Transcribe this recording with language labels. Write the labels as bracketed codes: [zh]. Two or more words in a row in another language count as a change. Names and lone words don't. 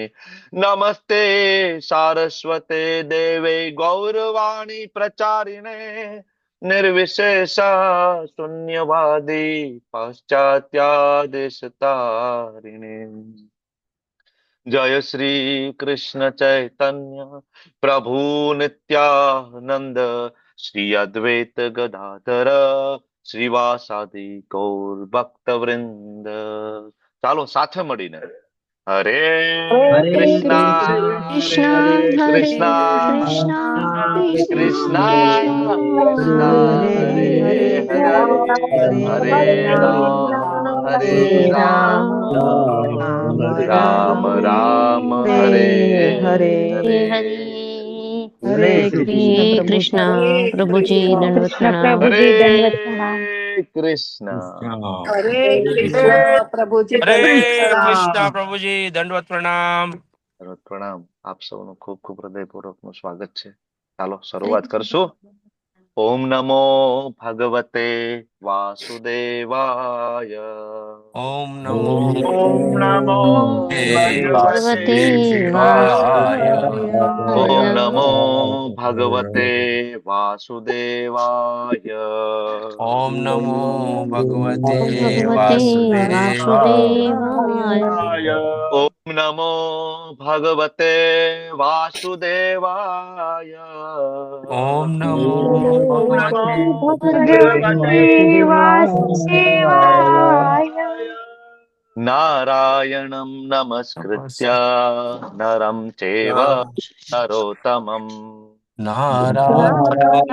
[sa] नमस्ते सारस्वते देवे गौरवाणी प्रचारिणे निर्विशेष शून्यवादी पाश्चात्यादेशतारिणे। जय श्री कृष्ण चैतन्य प्रभु नित्यानंद श्री अद्वैत गदाधर श्रीवासादि गौर भक्त वृंद। [gu] ચાલો સાથે મળીને હરે [sa] હરે કૃષ્ણ कृष्ण હરે हरे કૃષ્ણ कृष्ण કૃષ્ણ कृष्ण कृष्ण हरे हरे हरे राम हरे राम राम राम हरे हरे। हरे હરે [hi] श्री कृष्ण प्रभु जी [sa] हरे [hi] दंडवत [sa] कृष्ण [hi] प्रणाम। प्रभु [sa] હરે [hi] जी दंडवत प्रणाम। [sa] કૃષ્ણ हरे कृष्ण [hi] कृष्ण प्रभु जी [sa] हरे [hi] दंडवत प्रणाम। कृष्णा प्रभु जी दंडवत प्रणाम। પ્રણામ। [gu] આપ સૌનું ખૂબ ખૂબ હૃદયપૂર્વકનું સ્વાગત છે। ચાલો શરૂઆત કરશું। [sa] ओम नमो भगवते वासुदेवाय। ओम नमो ओम नमो भगवते भगवते वासुदेवाय। ઓમ वासुदेवाय। नमो भगवते वासुदेवाय। ओम नमो भगवते भगवते वासुदेवाय। वासुदेवाय। ओम नमो भगवते वासुदेवाय। ओम नमो ओम नमो भगवते भगवते भगवते वासुदेवाय। वासुदेवाय। नारायणं नमस्कृत्य नरं चैव नरोत्तमम्। नारायण